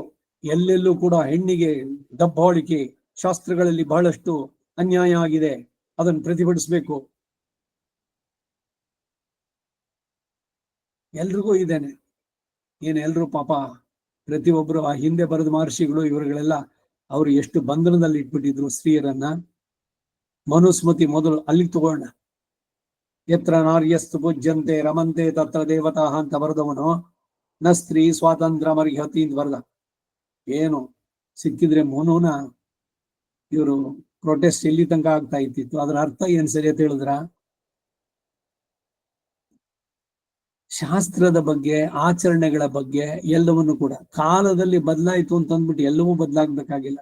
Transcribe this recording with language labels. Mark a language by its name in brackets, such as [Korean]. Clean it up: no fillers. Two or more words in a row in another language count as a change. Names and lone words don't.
[Kannada] ಎಲ್ಲೆಲ್ಲೂ ಕೂಡ ಹೆಣ್ಣಿಗೆ ದಬ್ಬಾಳಿಕೆ, ಶಾಸ್ತ್ರಗಳಲ್ಲಿ ಬಹಳಷ್ಟು ಅನ್ಯಾಯ ಆಗಿದೆ, ಅದನ್ನು ಪ್ರತಿಭಟಿಸಬೇಕು. ಎಲ್ರಿಗೂ ಇದೇನೆ ಏನು? ಎಲ್ರೂ ಪಾಪ ಪ್ರತಿಯೊಬ್ಬರು ಆ ಹಿಂದೆ ಬರೆದ ಮಹರ್ಷಿಗಳು ಇವರುಗಳೆಲ್ಲ ಅವರು ಎಷ್ಟು ಬಂಧನದಲ್ಲಿ ಇಟ್ಬಿಟ್ಟಿದ್ರು ಸ್ತ್ರೀಯರನ್ನ. ಮನುಸ್ಮೃತಿ ಮೊದಲು ಅಲ್ಲಿಗೆ ತಗೋಣ. [Sanskrit] ಯತ್ರ ನಾರ್ಯಸ್ತು ಪೂಜ್ಯಂತೆ ರಮಂತೆ ತತ್ರ ದೇವತಾ [Kannada] ಅಂತ ಬರೆದವನು [Sanskrit] ನ ಸ್ತ್ರೀ ಸ್ವಾತಂತ್ರ್ಯ ಮರ್ಹತಿ [Kannada] ಅಂತ ಬರೆದ. ಏನು ಸಿಕ್ಕಿದ್ರೆ ಮನುನ ಇವರು ಪ್ರೊಟೆಸ್ಟ್ ಇಲ್ಲಿ ತನಕ ಆಗ್ತಾ ಇತ್ತಿತ್ತು. ಅದರ ಅರ್ಥ ಏನ್ ಸರಿ ಅಂತ ಹೇಳಿದ್ರ, ಶಾಸ್ತ್ರದ ಬಗ್ಗೆ ಆಚರಣೆಗಳ ಬಗ್ಗೆ ಎಲ್ಲವನ್ನು ಕೂಡ ಕಾಲದಲ್ಲಿ ಬದಲಾಯಿತು ಅಂತ ಅಂದ್ಬಿಟ್ಟು ಎಲ್ಲವೂ ಬದಲಾಗಬೇಕಾಗಿಲ್ಲ.